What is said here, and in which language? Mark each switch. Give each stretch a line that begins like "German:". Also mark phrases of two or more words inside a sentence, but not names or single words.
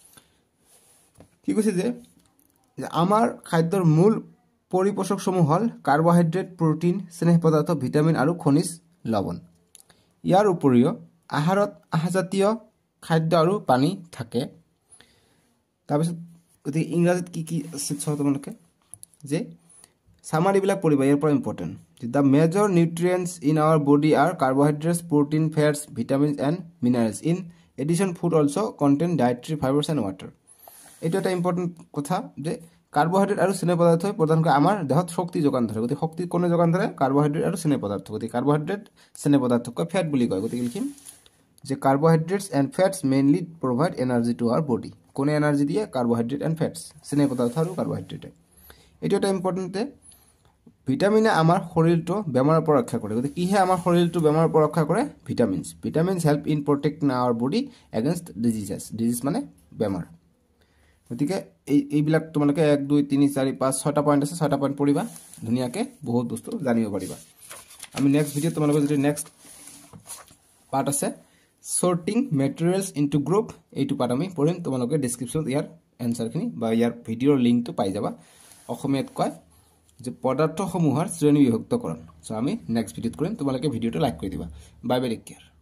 Assamese: কি কৈছে যে আমাৰ খাদ্যৰ মূল পৰিপোষকসমূহ হল কাৰ্বহাইড্ৰেট প্ৰটিন স্নেহ পদাৰ্থ ভিটামিন আৰু খনিজ লৱণ ইয়াৰ উপৰিও আহাৰত আহাজাতীয় খাদ্য আৰু পানী থাকে তাৰপিছত গতিকে ইংৰাজীত কি আছে তোমালোকে যে সামাৰীবিলাক পঢ়িবা ইয়াৰ পৰা ইম্পৰ্টেণ্ট
English: the major nutrients in our body are carbohydrates protein fats vitamins and minerals in addition food also contain dietary fibers and water
Assamese: এটা এটা ইম্পৰ্টেন্ট কথা যে কাৰ্বহাইড্ৰেট আৰু স্নেহ পদাৰ্থ প্ৰদানকৈ আমাৰ দেহত শক্তি যোগান ধৰে গতি শক্তি কোনে যোগান ধৰে কাৰ্বহাইড্ৰেট আৰু স্নেহ পদাৰ্থ গতি কাৰ্বহাইড্ৰেট স্নেহ পদাৰ্থক ফ্যাট বুলি কয় গতি লিখিম যে
English: carbohydrates and fats mainly provide energy to our body
Assamese: কোনে এনার্জি দিয়ে কার্বোহাইড্রেট
English: and fats
Assamese: স্নেহ পদাৰ্থ আৰু কাৰ্বহাইড্ৰেট এটা এটা ইম্পৰ্টেন্ট ভিটামিনে আমাৰ শৰীৰটো বেমাৰৰ পৰা ৰক্ষা কৰে গতি কিহে আমাৰ শৰীৰটো বেমাৰৰ পৰা ৰক্ষা কৰে
English: vitamins help in protecting our body against disease
Assamese: মানে বেমাৰ গতিকে এইবিলাক তোমালোকে 1 2 3 4 5 6টা পইণ্ট আছে 6টা পইণ্ট পঢ়িবা ধুনিয়াকে বহুত বস্তু জানিব পাৰিবা আমি
English: next video
Assamese: তোমালোকৰ যদি
English: next part
Assamese: আছে
English: sorting materials into group
Assamese: এইটো পাৰ্ট আমি পঢ়িম তোমালোকে ডেসক্ৰিপচনত ইয়াৰ এনসাৰখিনি বা ইয়াৰ ভিডিঅৰ লিংকটো পাই যাবা অসমীয়াত কয় যে পদাৰ্থসমূহৰ শ্ৰেণী বিভক্তকৰণ সো আমি
English: next video
Assamese: কৰিম তোমালোকে ভিডিঅটো লাইক কৰি দিবা
English: bye bye take care